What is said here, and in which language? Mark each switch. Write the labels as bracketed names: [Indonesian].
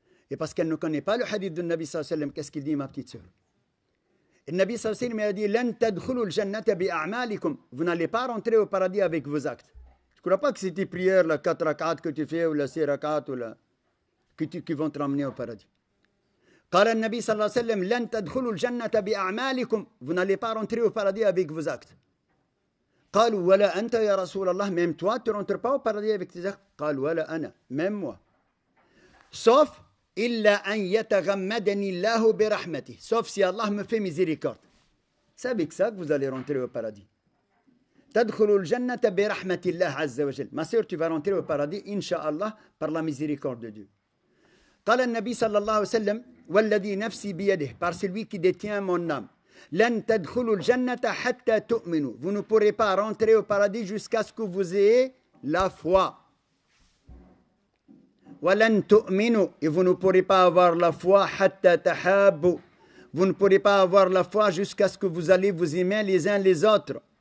[French] Et parce qu'elle ne connaît pas le hadith de Nabi sallallahu alayhi wa sallam. Qu'est-ce qu'il dit, ma petite sœur? Le Nabi sallallahu alayhi wa sallam a dit [Arabic] Lan tadkhulu al-jannata bi'a'malikum. [French] Vous n'allez pas rentrer au paradis avec vos actes. Je ne crois pas que c'est tes prières, la 4 rak'at que tu fais, ou la 6 rak'at, ou la... qui vont te ramener au paradis. [Arabic] قال النبي صلى الله عليه وسلم لن تدخلوا الجنة بأعمالكم. [French] Vous n'allez pas rentrer au paradis avec vos actes. [Arabic] قالوا ولا أنت يا رسول الله. [French] Même toi, tu ne rentres pas au paradis avec tes actes. [Arabic] قال ولا أنا. [French] Même moi. [Arabic] Sauf إلا أن يتغمدني الله برحمته. [French] Sauf si Allah me fait miséricorde. C'est avec ça que vous allez rentrer au paradis. [Arabic] تدخلوا الجنة برحمة الله عز وجل. [French] Ma sœur, tu vas rentrer au paradis, Inch'Allah, par la miséricorde de Dieu. [Arabic] قال النبي صلى الله عليه وسلم والذي نفسي بيده, [French] par celui qui détient mon âme. [Arabic] لن تدخلوا الجنة حتى تؤمنوا. [French] Vous ne pourrez pas rentrer au paradis jusqu'à ce que vous ayez la foi. [Arabic] ولن تؤمنوا. [French] Et vous ne pourrez pas avoir la foi [Arabic] حتى تحابوا. [French] Vous ne pourrez pas avoir la foi jusqu'à ce que vous allez vous aimer les uns les autres.